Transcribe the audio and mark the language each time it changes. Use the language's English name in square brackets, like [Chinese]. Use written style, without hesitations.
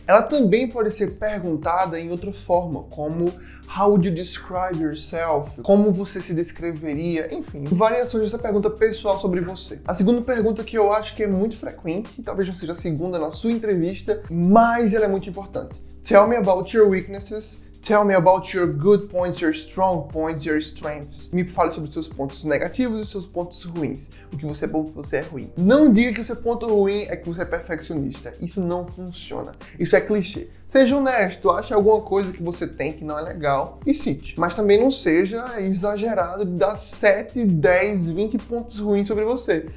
[Portuguese] Ela também pode ser perguntada em outra forma, como [English] How would you describe yourself? [Portuguese] Como você se descreveria? Enfim, variações dessa pergunta pessoal sobre você. A segunda pergunta que eu acho que é muito frequente, talvez não seja a segunda na sua entrevista, mas ela é muito importante. [English] Tell me about your weaknesses. Tell me about your good points, your strong points, your strengths. [Portuguese] Me fale sobre os seus pontos negativos e os seus pontos ruins. O que você é bom, o que você é ruim. Não diga que o seu ponto ruim é que você é perfeccionista. Isso não funciona. Isso é clichê. Seja honesto, ache alguma coisa que você tem que não é legal e cite. Mas também não seja exagerado de dar 7, 10, 20 pontos ruins sobre você.